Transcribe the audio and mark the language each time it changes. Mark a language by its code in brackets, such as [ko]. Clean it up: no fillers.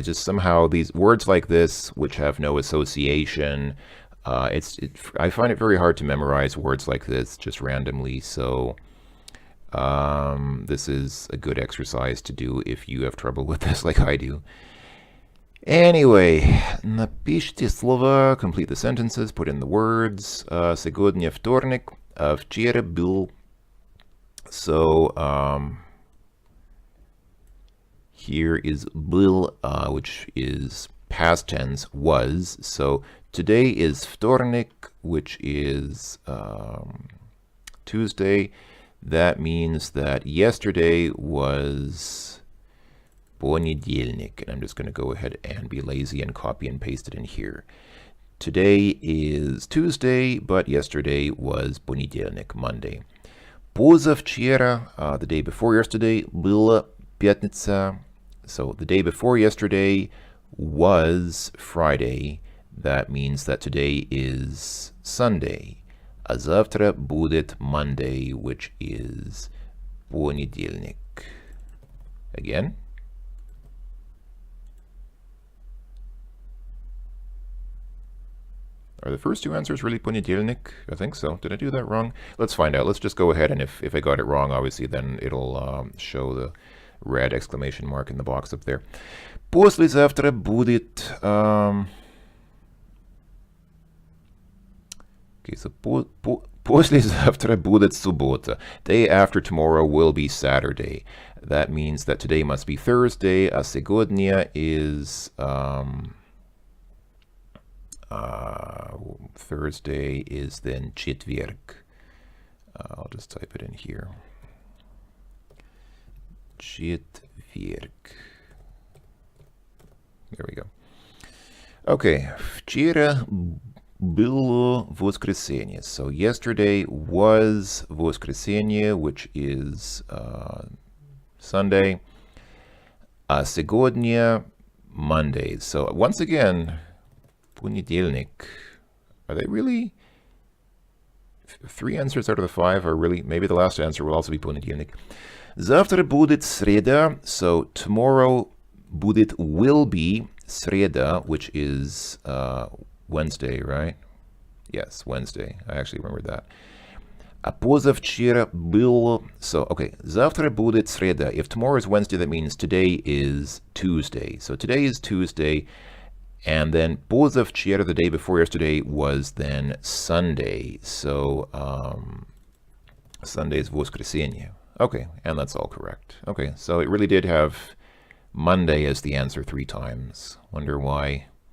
[en] Just somehow these words like this, which have no association, I find it very hard to memorize words like this just randomly. So this is a good exercise to do if you have trouble with this like I do. Anyway, [ru] напишите слова, [en] complete the sentences, put in the words. [ru] Сегодня вторник, вчера был. [en] So here is был, which is past tense, was. So today is вторник, which is Tuesday. That means that yesterday was понедельник. And I'm just going to go ahead and be lazy and copy and paste it in here. Today is Tuesday, but yesterday was понедельник, Monday. Позавчера, the day before yesterday, [ru] была пятница. [en] So the day before yesterday was Friday. That means that today is Sunday. [ru] А завтра будет Monday, which is понедельник. [en] Again. Are the first two answers really понедельник? I think so. Did I do that wrong? Let's find out. Let's just go ahead, and if I got it wrong, obviously, then it'll show the red exclamation mark in the box up there. [ru] Послезавтра будет... [en] Okay, so [ru] послезавтра будет суббота. [en] Day after tomorrow will be Saturday. That means that today must be Thursday. [ru] А сегодня is... [en] Thursday is then четверг. I'll just type it in here. Четверг. There we go. Okay. [ru] Вчера было воскресенье. [en] So yesterday was воскресенье, which is Sunday. Сегодня Monday. So once again, понедельник. Are they really? Three answers out of the five are really, maybe the last answer will also be понедельник. [ru] Завтра будет среда. [en] So tomorrow will be среда, which is Wednesday, right? Yes, Wednesday. I actually remembered that. [ru] А позавчера был... [en] So, okay, [ru] завтра будет среда. [en] If tomorrow is Wednesday, that means today is Tuesday. So today is Tuesday, and then позавчера, the day before yesterday, was then Sunday. So, Sunday is воскресенье. Okay, and that's all correct. Okay, so it really did have Monday as the answer 3 times. Wonder why.